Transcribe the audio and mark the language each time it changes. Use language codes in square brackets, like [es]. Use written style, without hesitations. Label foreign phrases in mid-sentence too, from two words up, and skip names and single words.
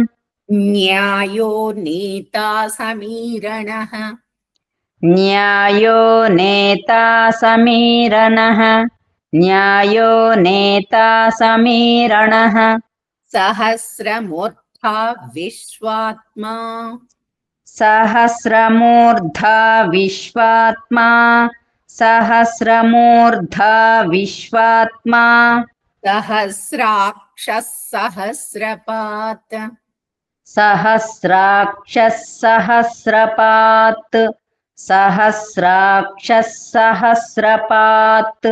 [sa] న్యాయో నీతా సమీరణః న్యాయో నేతా సమీరణః న్యాయో నేతా సమీరణః సహస్రమూర్ధా విశ్వాత్మా सहस्रमूर्धा विश्वात्मा सहस्रमूर्धा विश्वात्मा सहस्राक्षः सहस्रपात् सहस्राक्षः सहस्रपात् सहस्राक्षः सहस्रपात्